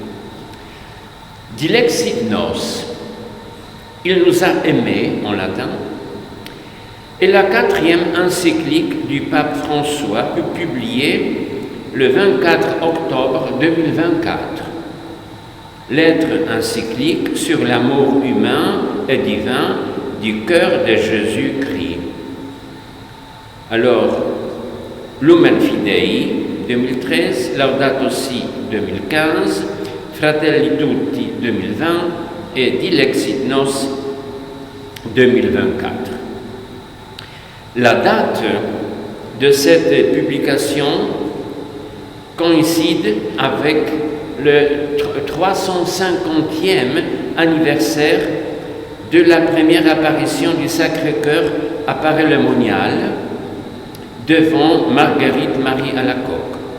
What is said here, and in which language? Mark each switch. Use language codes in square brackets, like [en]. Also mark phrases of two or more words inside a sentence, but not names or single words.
[fr] Dilexit nos, il nous a aimés en latin, et la 4e encyclique du pape François publiée le 24 octobre 2024. Lettre encyclique sur l'amour humain et divin du cœur de Jésus-Christ. Alors, Lumen Fidei 2013, Laudato Si 2015, Fratelli Tutti 2020 et Dilexit Nos 2024. La date de cette publication coïncide avec le 350e anniversaire de la première apparition du Sacré-Cœur à Paray-le-Monial devant Marguerite Marie Alacoque,